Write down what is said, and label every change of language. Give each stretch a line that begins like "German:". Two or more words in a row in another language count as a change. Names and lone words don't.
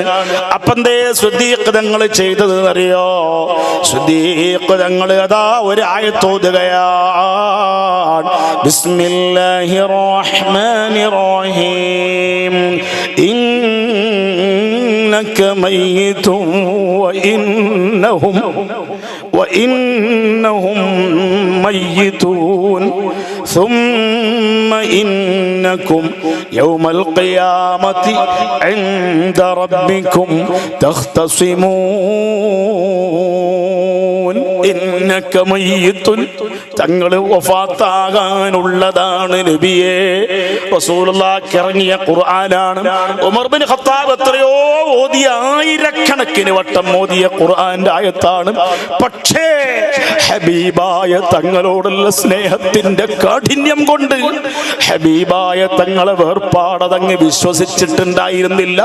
Malayalam: അപ്പന്തേ സിദ്ദീഖ് തങ്ങൾ ചെയ്തത് അറിയോ? സിദ്ദീഖ് തങ്ങൾ അതാ ഒരു ആയത്തോതുകയാണ്.
Arabic: بسم الله الرحمن الرحيم. إن إنك ميت وإنهم ميتون ثم إنكم يوم القيامة عند ربكم تختصمون إنك ميت
Malayalam: തങ്ങൾ വഫാത്താകാനുള്ളതാണ് നബിയേ. റസൂലുള്ളാഹിക്ക് ഇറങ്ങിയ ഖുർആനാണ്. ഉമർ ബിൻ ഖത്താബ് എത്രയോ ഓതിയ, ആയിരക്കണക്കിന് വട്ടം ഓതിയ ഖുർആന്റെ ആയത്താണ്. പക്ഷേ ഹബീബായ തങ്ങളോടുള്ള സ്നേഹത്തിന്റെ കാഠിന്യം കൊണ്ട് ഹബീബായ തങ്ങളെ വേർപാടതങ്ങ് വിശ്വസിച്ചിട്ടുണ്ടായിരുന്നില്ല.